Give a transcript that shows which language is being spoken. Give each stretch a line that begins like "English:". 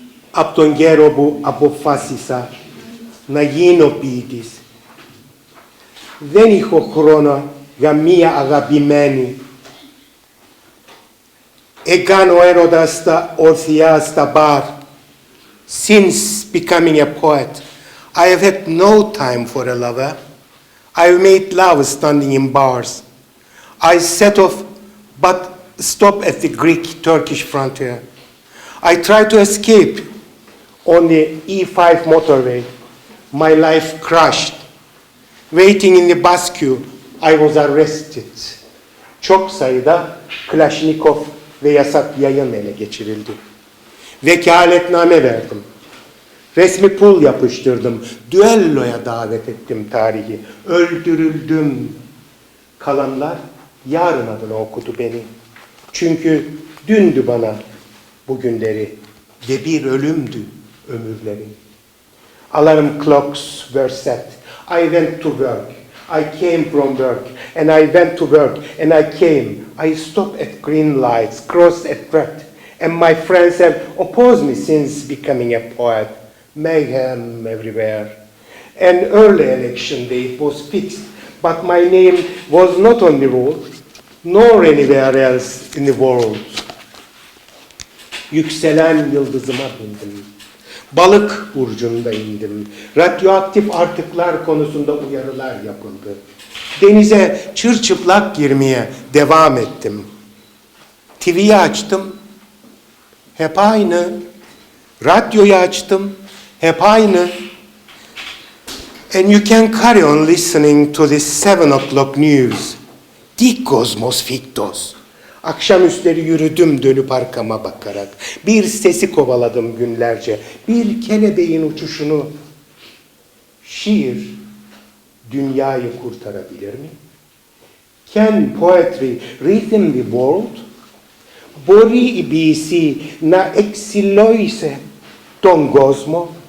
Greek: Από τον καιρό που αποφάσισα να γίνω ποιητής, δεν είχα χρόνο για μία αγαπημένη. Έκανα έρωτα στα ορθιά στα μπαρ.
English: Since becoming a poet, I have had no time for a lover. I've made love standing in bars. I set off but stop at the Greek-Turkish frontier. I tried to escape on the E5 motorway. My life crashed. Waiting in the bus queue, I was arrested.
Turkish: Çok sayıda Kalashnikov ve yasak yayın ele geçirildi. Vekaletname verdim. Resmi pul yapıştırdım. Düelloya davet ettim tarihi. Öldürüldüm. Kalanlar yarın adına okudu beni. Çünkü dündü bana bugünleri ve bir ölümdü ömürleri.
English: Alarm clocks were set. I went to work. I came from work, and I went to work, and I came. I stopped at green lights, crossed at red, and my friends have opposed me since becoming a poet. Mayhem everywhere. An early election date was fixed, but my name was not on the roll, nor anywhere else in the world.
Turkish: Yükselen yıldızıma bindim. Balık burcunda indim. Radyoaktif artıklar konusunda uyarılar yapıldı. Denize çırçıplak girmeye devam ettim. TV'yi açtım. Hep aynı. Radyoyu açtım. Hep aynı.
English: And you can carry on listening to the 7 o'clock news. Dikos mosfiktos.
Turkish: Akşamüstleri yürüdüm dönüp arkama bakarak. Bir sesi kovaladım günlerce. Bir kelebeğin uçuşunu. Şiir dünyayı kurtarabilir mi?
English: Can poetry rhythm the world?
Greek: Μπορεί η ποιήση να εξηλόησε τον κόσμο?